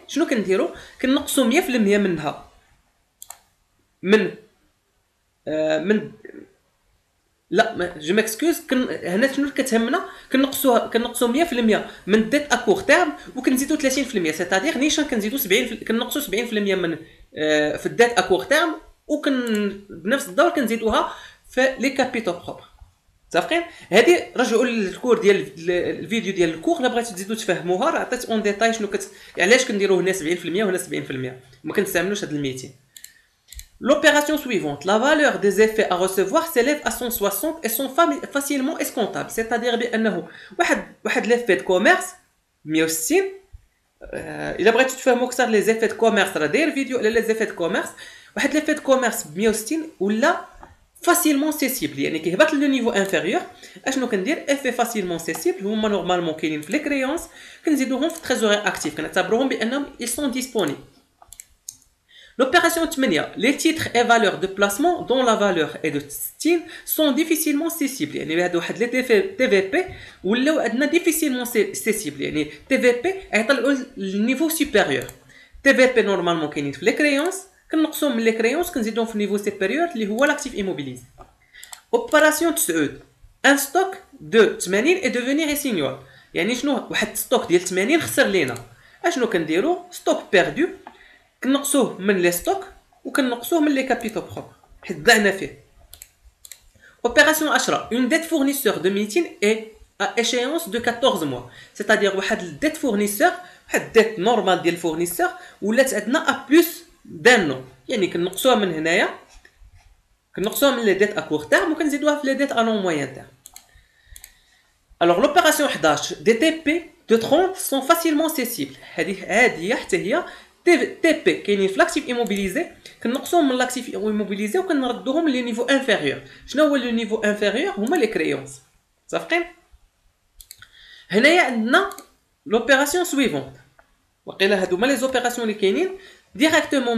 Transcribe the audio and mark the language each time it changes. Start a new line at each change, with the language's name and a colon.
Arabic: شنو كنديروا؟ كنقصوا 100% منها من لا جو ماكسكوز هنا شنو كتهمنا؟ كنقصوا 100% من ديت ا كور تيرم وكنزيدوا 30%، سيتادير نيشان كنزيدوا 70 كنقصوا 70% من في الديت ا كور تيرم بنفس الدور كنزيدوها في لي كابيتال بروبر. متفقين؟ هذه رجعوا للكور ديال الفيديو ديال الكور الا بغيتو تزيدوا تفهموها، راه عطيت اون ديتاي شنو علاش كنديروا هنا 70% وهنا 70%، ما كنستعملوش هاد ال 200.
French: L'opération suivante, la valeur des effets à recevoir s'élève à 160 et sont facilement escomptables.
Arabic: C'est-à-dire بانه واحد ليفي د كوميرس 160. الا بغيتو تفهموا اكثر لي زيفي د كوميرس راه داير فيديو على لي زيفي د كوميرس، واحد لي فيت كوميرس ب 160 ولا فاسيلمون سيسيبل، يعني كيهبط لو نيفو انفيريور. اشنو كندير؟ افي فاسيلمون سيسيبل هما نورمالمون كاينين في لي كريونس، كنزيدوهم في تريزوري اكتيف، كنعتبروهم بانهم
French: ils sont disponibles. L'opération 8, les titres et valeurs de placement dont la valeur est de 60 sont difficilement cessibles.
Arabic: يعني هادو واحد لي TVP ولاو عندنا
French: difficilement cessibles،
Arabic: يعني TVP يطلعوا للنيفو سوبيريور. TVP نورمالمون كاينين في لي كريونس، كنقصوهم من لي كريونس كنزيدوهم في النيفو سوبيريور اللي هو لاكتيف ايموبيليزي. اوبيراسيون 9 ان ستوك دو 80
French: est devenu insignable،
Arabic: يعني شنو؟ واحد ستوك ديال 80 خسر لينا. اشنو كنديرو؟ ستوك بيردو كنقصوه من لي ستوك وكنقصوه من لي كابيتو بروبر حيت ضعنا فيه. اوبيراسيون 10
French: une dette fournisseur de meeting est à échéance de 14 mois،
Arabic: c'est-à-dire واحد الديت فورنيسور، واحد الديت نورمال ديال الفورنيسور ولات عندنا ا بلس دان، يعني كنقصوها من هنايا، كنقصوها من لي ديت ا كور تيرم وكنزيدوها في لي ديت ا لون موين تيرم.
French: Alors l'opération 11 des TP de 30 sont facilement cessibles.
Arabic: هذه حتى هي TP كاينين في لاكتيف ايموبيليزي، كنقصوهم من لاكتيف ايموبيليزي وكنردوهم لي نيفو انفيريور. شنو هو لو نيفو انفيريور؟ هما لي كريونس. متفقين؟ هنايا عندنا لوبيراسيون سويفونت، وقيلا هادو هما لي زوبيراسيون اللي كاينين ديريكتومون.